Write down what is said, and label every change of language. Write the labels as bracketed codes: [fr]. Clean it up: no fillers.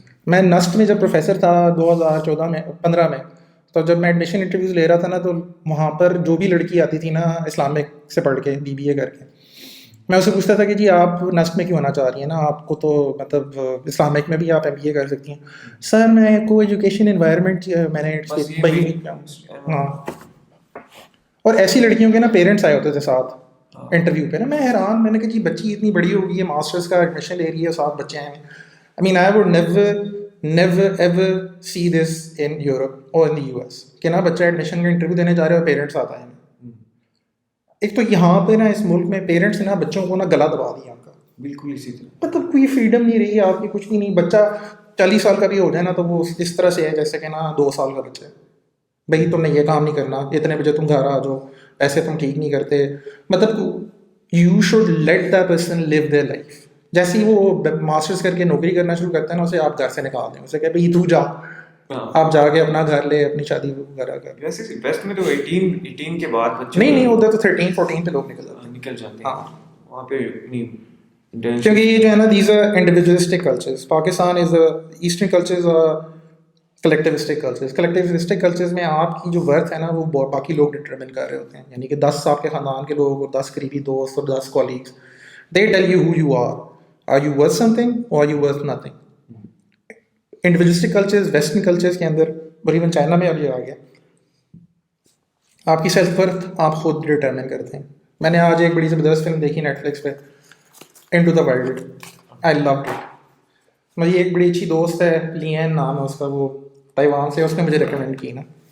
[ur] میں نسٹ میں جب پروفیسر تھا 2014 میں 15 میں, تو جب میں ایڈمیشن انٹرویوز لے رہا تھا نا, تو وہاں پر جو بھی لڑکی آتی تھی نا اسلامک سے پڑھ کے BBA کر کے, میں اسے پوچھتا تھا کہ جی آپ نسٹ میں کیوں آنا چاہ رہی ہیں نا, آپ کو تو مطلب اسلامک میں بھی آپ MBA کر سکتی ہیں. سر میں کو ایجوکیشن انوائرمنٹ میں نے وہی نہیں کیا. ہاں, اور ایسی لڑکیوں کے نا پیرنٹس آئے ہوتے تھے ساتھ انٹرویو پہ نا, میں حیران, میں نے کہا جی بچی اتنی بڑی ہوگی ہے, ماسٹرس کا ایڈمیشن لے رہی ہے, 7 بچے ہیں. [en] I mean I would never ever see this in Europe or in the US [ur] کہ نا بچہ ایڈمیشن کا انٹرویو دینے جا رہے ہو, پیرنٹس آتا ہے. ایک تو یہاں پہ نا اس ملک میں پیرنٹس نے نا بچوں کو نا گلا دبا دیا ان کا, بالکل اسی طرح, مطلب کوئی فریڈم نہیں رہی ہے آپ کی, کچھ بھی نہیں. بچہ 40 سال کا بھی ہو جائے نا تو وہ اس طرح سے ہے جیسے کہ نا 2 سال کا بچہ ہے. بھائی تم نے یہ کام نہیں کرنا, اتنے بجے تم گھر آ جاؤ, پیسے تم ٹھیک نہیں کرتے. مطلب [en] You should let the person live their life. [ur] جیسے ہی وہ ماسٹرس کر کے نوکری کرنا شروع کرتا ہے نا, اسے آپ گھر سے نکال دیں, اسے کہ بھائی تو جا, آپ جا کے اپنا گھر لے, اپنی شادی وغیرہ کر. ویسے ویسٹ میں تو 18 کے بعد بچے نہیں ہوتا, تو 13-14 پہ لوگ نکل جاتے ہیں. ہاں وہاں پہ کیونکہ یہ جو ہے نا [en] These are individualistic cultures. Pakistan is eastern cultures collectivistic cultures. [ur] کلیکٹیوسٹک cultures میں آپ کی جو ورتھ ہے نا وہ باقی لوگ ڈٹرمن کر رہے ہوتے ہیں, یعنی کہ 10 آپ کے خاندان کے لوگ اور 10 قریبی دوست اور 10 colleagues, [en] They tell you who you are. Are you worth something or are you worth nothing? [ur] Individualistic cultures, western cultures کے اندر, اور ایون چائنا میں اب یہ آ گیا, آپ کی سیلف ورتھ آپ خود ڈٹرمن کرتے ہیں. میں نے آج ایک بڑی زبردست فلم دیکھی نیٹفلکس پہ, into the world. [en] I loved it. [ur] میری ایک بڑی اچھی دوست ہے, لین نام ہے اس کا, وہ تائیوان سے, اس نے مجھے ریکمینڈ کی نا.